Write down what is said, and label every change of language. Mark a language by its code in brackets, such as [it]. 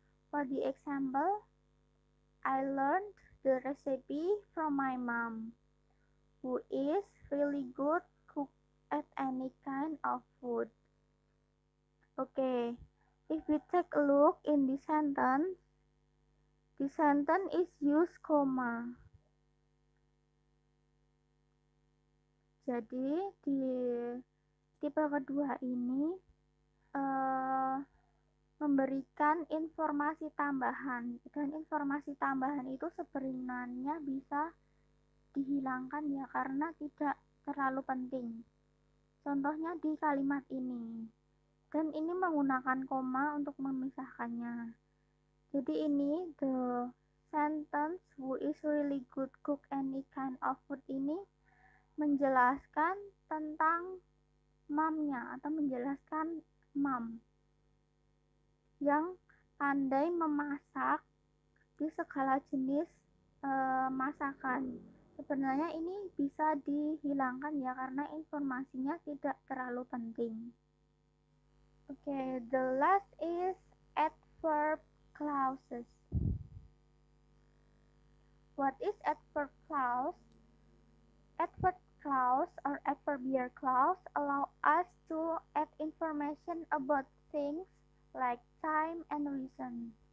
[en] For the example, I learned the recipe from my mom, who is really good cook at any kind of food. Okay, if we take a look in the sentence is use comma. [id] Jadi di tipe kedua ini memberikan informasi tambahan, dan informasi tambahan itu sebenarnya bisa dihilangkan ya, karena tidak terlalu penting. Contohnya di kalimat ini. Dan ini menggunakan koma untuk memisahkannya. Jadi ini [en] the sentence who is really good cook any kind of food [id] ini menjelaskan tentang momnya atau menjelaskan mom yang pandai memasak di segala jenis masakan. Sebenarnya ini bisa dihilangkan ya karena informasinya tidak terlalu penting. [en] Okay, the last is adverb clauses. What is adverb clause? Adverb clause or adverbial clause allow us to add information about things like time and reason.